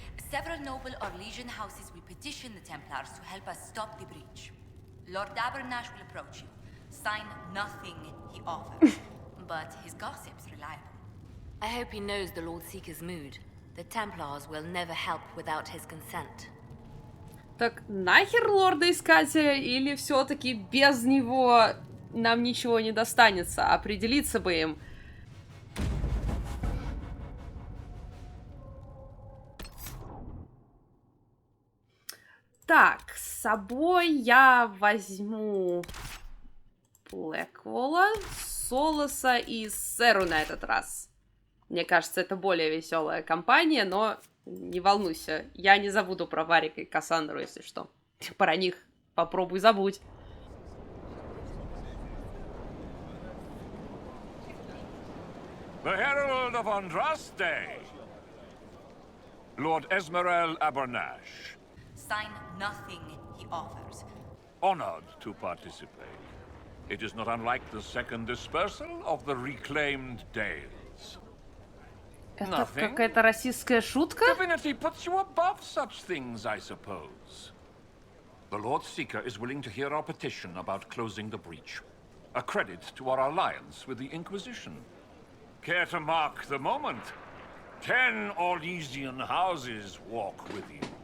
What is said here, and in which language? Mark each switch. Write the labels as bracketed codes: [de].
[en] Several noble Orlesian houses will petition the Templars to help us stop the breach. Lord Abernash will approach you. Sign nothing he offers, but his gossip's reliable. I hope he knows the Lord Seeker's mood. The Templars will never help without his consent. [ru] Так нахер Лорда Искателя, или все-таки без него нам ничего не достанется? Определиться бы им. Так, с собой я возьму Блэквола, Солоса и Сэру на этот раз. Мне кажется, это более веселая компания, но не волнуйся, я не забуду про Варика и Кассандру, если что. Про них попробуй забудь. [en] The Herald of Andraste, Lord Esmerel Abernash. Sign nothing he offers. Honored to participate. It is not unlike the second dispersal of the reclaimed Dales. [ru] Это какая-то российская шутка? [en] Divinity puts you above such things, I suppose. The Lord Seeker is willing to hear our petition about closing the breach. A credit to our alliance with the Inquisition. Care to mark the moment? 10 Orlesian houses walk with you.